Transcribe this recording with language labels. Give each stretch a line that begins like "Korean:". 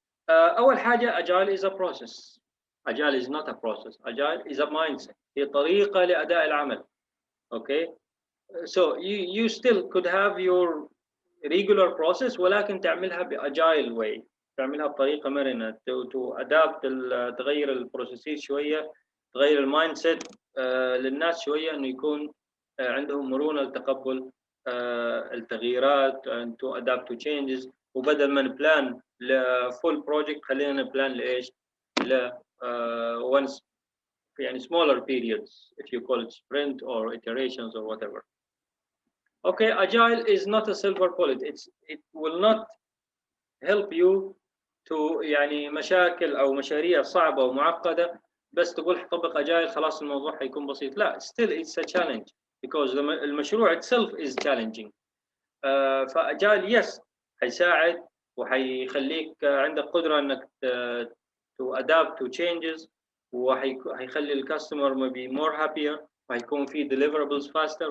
Arabic: أول حاجة
English: Agile is a process. Agile is not a process. Agile is a mindset.
Arabic: هي طريقة لأداء العمل.
English: Okay, so you still could have your regular process
Arabic: ولكن تعملها بأجايل
English: way.
Arabic: تعملها بطريقة مرنة.
English: to adapt
Arabic: تغير البروسيسز شوية، تغير المايند سيت للناس شوية إنه يكون عندهم مرونة لتقبل التغييرات
English: and to adapt to changes.
Arabic: وبدل ما نبلان لفول بروجكت خلينا نبلان لإيش؟ ل once
English: يعني smaller periods, if you call it sprint or iterations or whatever. Okay, Agile is not a silver bullet. It will not help you to
Arabic: يعني مشاكل أو مشاريع صعبة ومعقدة بس تقول طبق Agile خلاص الموضوع حيكون بسيط.
English: لا, still it's a challenge because المشروع itself is challenging.
Arabic: فأجايل yes حيساعد وحيخليك عندك قدرة إنك
English: to adapt to changes
Arabic: وحيخلي الكاستمر
English: maybe more happier
Arabic: وحيكون في
English: deliverables faster.